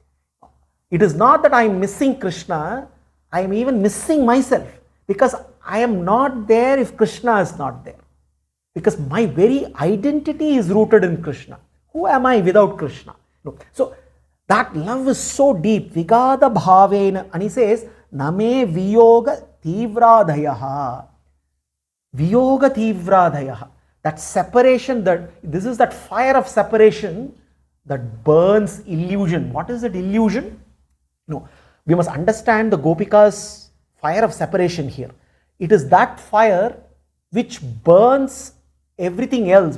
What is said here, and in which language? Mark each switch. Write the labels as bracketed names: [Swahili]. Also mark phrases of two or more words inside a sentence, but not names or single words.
[English] It is not that I am missing Krishna, I am even missing myself, because I am not there if Krishna is not there. Because my very identity is rooted in Krishna. Who am I without Krishna? So that love is so deep. [Sanskrit] Vigada bhavena. And he says, Name viyoga tivradhayaha. Viyoga tivradhayaha. [English] That separation, this is that fire of separation that burns illusion. What is that illusion? We must understand the Gopika's fire of separation here. It is that fire which burns everything else.